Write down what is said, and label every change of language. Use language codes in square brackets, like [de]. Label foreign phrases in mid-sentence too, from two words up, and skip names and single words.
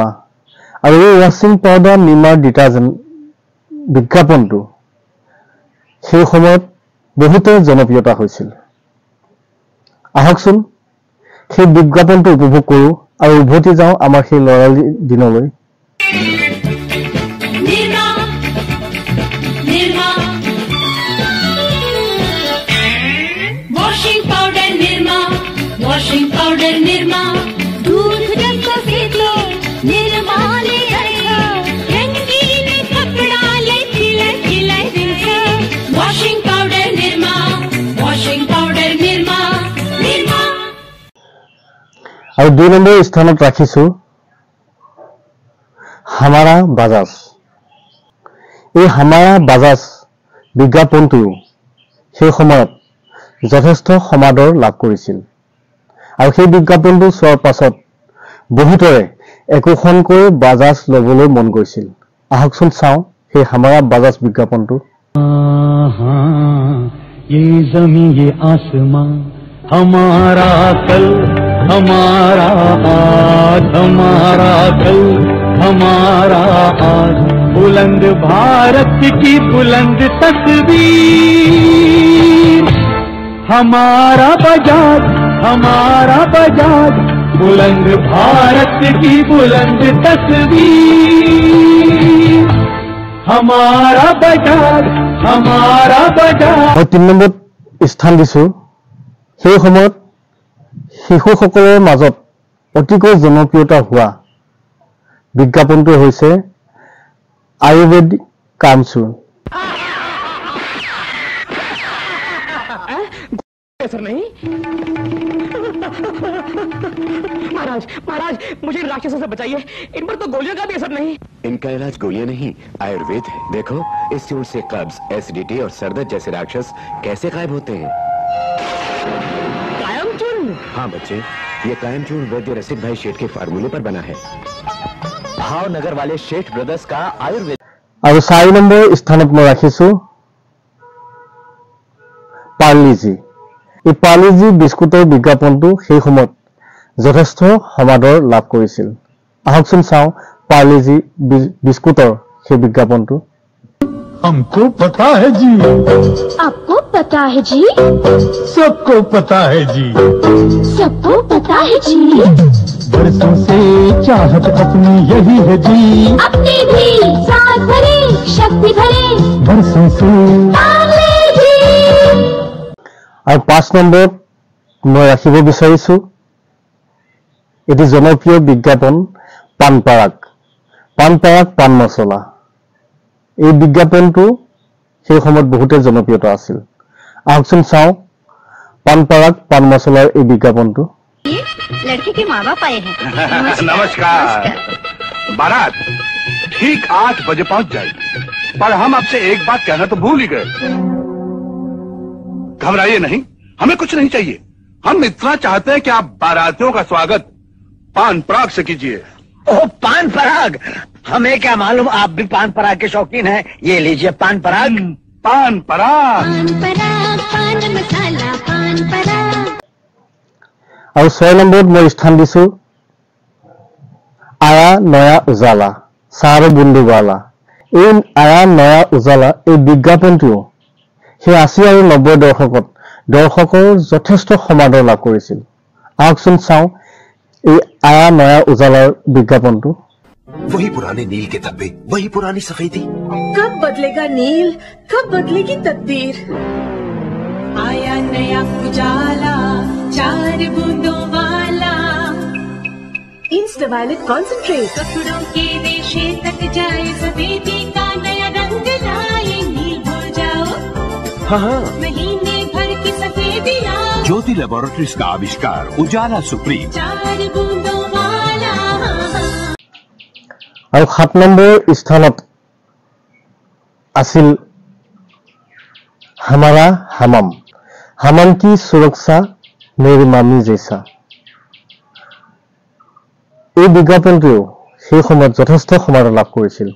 [as] আৰু এই [en] washing powder [as] নিৰ্মাৰ ডিটাৰজেণ্ট বিজ্ঞাপনটো সেই সময়ত বহুতে জনপ্ৰিয়তা হৈছিল। আহকচোন সেই বিজ্ঞাপনটো উপভোগ কৰোঁ আৰু উভতি যাওঁ আমাৰ সেই লৰালি দিনলৈ। [hi] वॉशिंग पाउडर निर्मा, दूध रंग फेंको निर्मा ले आया, रंगीन कपड़ा ले खिला खिला दिलसा। वॉशिंग पाउडर निर्मा, वॉशिंग पाउडर निर्मा निर्मा। [as] আৰু 2 নম্বৰ স্থানত ৰাখিছো হামাৰা বাজাজ। এই হামাৰা বাজাজ বিজ্ঞাপনটো সেই সময়ত যথেষ্ট সমাদৰ লাভ কৰিছিল, আৰু সেই বিজ্ঞাপনটো চোৱাৰ পাছত বহুতৰে একোখনকৈ বাজাজ ল'বলৈ মন গৈছিল। আহকচোন চাওঁ সেই হামাৰা বাজাজ বিজ্ঞাপনটো। [hi] ये ज़मीं ये आसमां हमारा कल, हमारा आज, हमारा कल, हमारा आज। बुलंद भारत की बुलंद तस्वीर, हमारा बजाज, हमारा बजाज। बुलंद भारत की बुलंद तस्वीर, हमारा बजाज, हमारा बजाज। [as] মই 3 নম্বৰত স্থান দিছো সেই সময়ত শিশুসকলৰ মাজত অতিকৈ জনপ্ৰিয়তা হোৱা বিজ্ঞাপনটো হৈছে আয়ুৰ্বেদিক কামচুৰ। [hi] सर नहीं महाराज महाराज मुझे राक्षसों से बचाइए, इन पर तो गोलियों का भी असर नहीं। इनका इलाज गोलियां नहीं आयुर्वेद है। देखो इस चूर्ण से कब्ज, एसिडिटी और सरदर्द जैसे राक्षस कैसे गायब होते हैं। कायम चूर्ण? हाँ बच्चे, ये कायम चूर्ण वैद्य रसिक भाई शेठ के फार्मूले पर बना है। भावनगर वाले शेठ ब्रदर्स का आयुर्वेद। [as] আৰু 4 নম্বৰ স্থানত মই ৰাখিছো পাৰ্লিজি। এই পাৰ্লিজি বিস্কুটৰ বিজ্ঞাপনটো সেই সময়ত যথেষ্ট সমাদৰ লাভ কৰিছিল। আহকচোন চাওঁ পাৰ্লিজি বিস্কুটৰ সেই বিজ্ঞাপনটো। [hi] हमको पता है जी, आपको पता है जी, सबको पता है जी, सबको पता है जी, बरसों से चाहत अपनी यही है जी, अपनी भी सांस भरे शक्ति भरे बरसों से। पार्ले-जी। [as] আৰু 5 নম্বৰত মই ৰাখিব বিচাৰিছো এটি জনপ্ৰিয় বিজ্ঞাপন পান পৰাগ পান মছলা। এই বিজ্ঞাপনটো সেই সময়ত বহুতে জনপ্ৰিয়তা আছিল। আহকচোন চাওঁ পান পৰাগ পান মছলাৰ এই বিজ্ঞাপনটো। [hi] लड़के के माँ बाप आए हैं। नमस्कार। बारात ठीक 8 बजे पहुंच जाएगी, पर हम आपसे एक बात कहना तो भूल ही गए। घबराइए नहीं, हमें कुछ नहीं चाहिए। हम इतना चाहते हैं कि आप बारातियों का स्वागत पान पराग से कीजिए। ओह पान पराग, हमें क्या मालूम आप भी पान पराग के शौकीन हैं। ये लीजिए पान पराग। पान पराग। पान पराग पान मसाला पान पराग। [as] আৰু 6 নম্বৰত মই স্থান দিছো আয়া নয়া উজালা চাৰ বন্ধুৱালা। এই আয়া নয়া উজালা এই বিজ্ঞাপনটো সেই 80 আৰু 90 দশকত দৰ্শকৰ যথেষ্ট সমাদৰ লাভ কৰিছিল। আহকচোন চাওঁ এই আয়া নয়া উজালাৰ বিজ্ঞাপনটো। [hi] वही पुराने नील के धब्बे, वही पुरानी सफेदी। कब बदलेगा नील, कब बदलेगी तकदीर। आया नया उजाला 4 बूंदों वाला, [en] instaviolet concentrate. [hi] कपड़ों के रेशे तक जाए सफेदी का नया रंग लाए, नील भूल जाओ हाँ, महीने भर की सफेदी लाओ। ज्योति लैबोरेटरीज का आविष्कार उजाला सुप्रीम। 4 बूंदों वाला। [as] আৰু 7 নম্বৰ স্থানত আছিল [hi] हमारा हमम की सुरक्षा मेरी मामी जैसा। [as] এই বিজ্ঞাপনটোও সেই সময়ত যথেষ্ট সমাদৰ লাভ কৰিছিল।